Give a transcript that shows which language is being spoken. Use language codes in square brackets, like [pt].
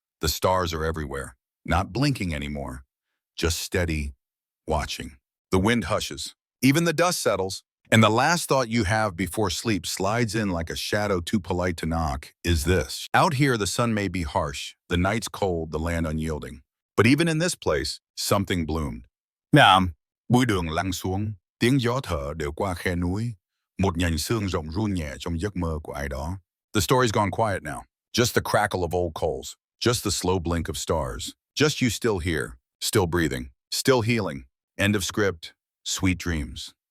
[en] The stars are everywhere, not blinking anymore, just steady, watching. The wind hushes. Even the dust settles. And the last thought you have before sleep slides in like a shadow too polite to knock is this. Out here, the sun may be harsh, the night's cold, the land unyielding. But even in this place, something bloomed. [vi] Nam, bụi đường lăn xuống, tiếng gió thở đều qua khe núi, một nhành sương rộng run nhẹ trong giấc mơ của ai đó. [en] The story's gone quiet now. Just the crackle of old coals, just the slow blink of stars, just you still here, still breathing, still healing. End of script, sweet dreams.